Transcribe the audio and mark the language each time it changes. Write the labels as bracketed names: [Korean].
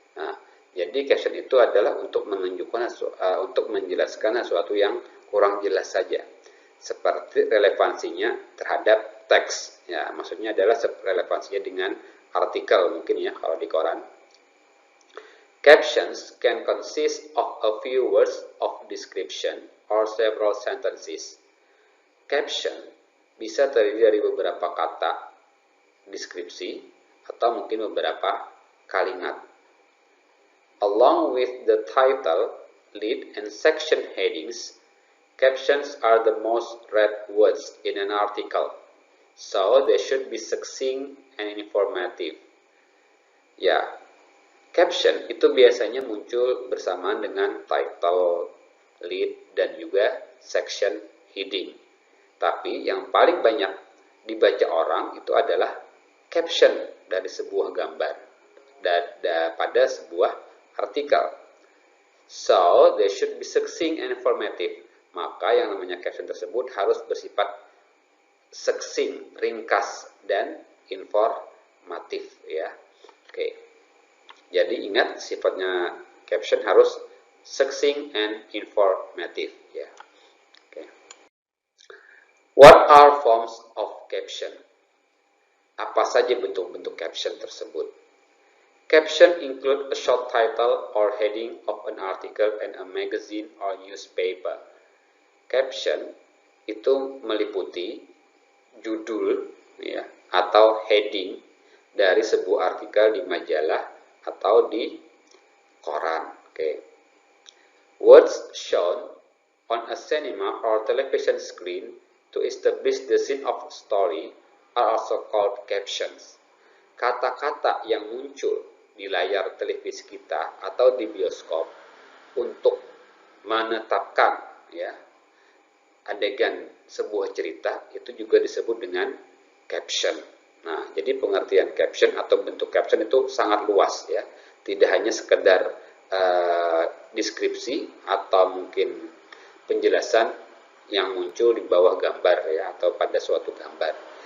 [Indonesian] Nah, jadi caption itu adalah untuk menunjukkan untuk menjelaskan sesuatu yang kurang jelas saja, seperti relevansinya terhadap teks. Ya, maksudnya adalah relevansinya dengan artikel mungkin, ya, kalau di koran. [English] Captions can consist of a few words of description or several sentences. [Indonesian] Caption bisa terdiri dari beberapa kata deskripsi atau mungkin beberapa kalimat. [English] Along with the title, lead, and section headings, Captions are the most read words in an article, so they should be succinct and informative. [Indonesian] Ya, caption itu biasanya muncul bersamaan dengan title, lead, dan juga section heading. Tapi yang paling banyak dibaca orang itu adalah caption dari sebuah gambar pada sebuah artikel. [English] So, they should be succinct and informative. [Indonesian] Maka yang namanya caption tersebut harus bersifat succinct, ringkas, dan informatif ya. Oke. Jadi ingat sifatnya caption harus [English] succinct and informative [Indonesian] ya. Oke. [English] What are forms of caption? [Indonesian] Apa saja bentuk-bentuk caption tersebut? [English] Caption include a short title or heading of an article in a magazine or newspaper. [Indonesian] Caption itu meliputi judul ya atau heading dari sebuah artikel di majalah atau di koran. [English] Okay. Words shown on a cinema or television screen to establish the scene of a story are also called captions. [Indonesian] Kata-kata yang muncul di layar televisi kita atau di bioskop untuk menetapkan ya adegan sebuah cerita itu juga disebut dengan caption. Nah, jadi pengertian caption atau bentuk caption itu sangat luas ya, tidak hanya sekedar deskripsi atau mungkin penjelasan yang muncul di bawah gambar ya atau pada suatu gambar.